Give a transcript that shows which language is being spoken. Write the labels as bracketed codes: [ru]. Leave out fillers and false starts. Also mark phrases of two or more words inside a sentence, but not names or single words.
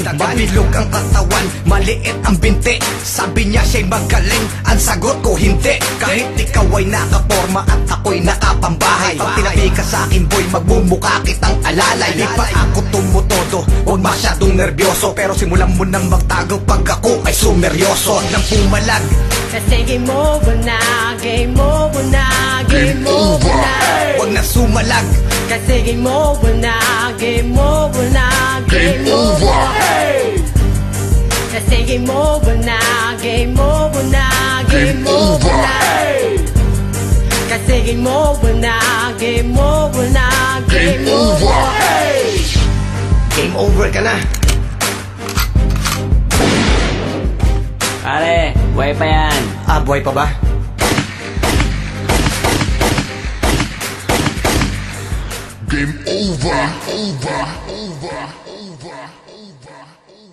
[tl] Mabilog ang katawan, maliit ang binti. Sabi niya siya'y magaling, ang sagot ko hindi. Kahit ikaw ay nakaporma at ako'y nakapambahay, pag tinabi ka sa akin, boy, magmumukha kitang alalay. Di pa ako tumutodo, huwag masyadong nervyoso. Pero simulan mo nang magtago pag ako ay sumeryoso. Huwag nang pumalag, [en] Kasi game over na, game over na, game over na. [tl] huwag na sumalag, [en] Kasi game over na, game over na, game over. Kasi game over na, game over na, game over na. Kasi game over na, game over na, game over. game over ka na. [tl] Pare, buhay pa yan. Buhay pa ba? [en] Game over, over, over, over, over.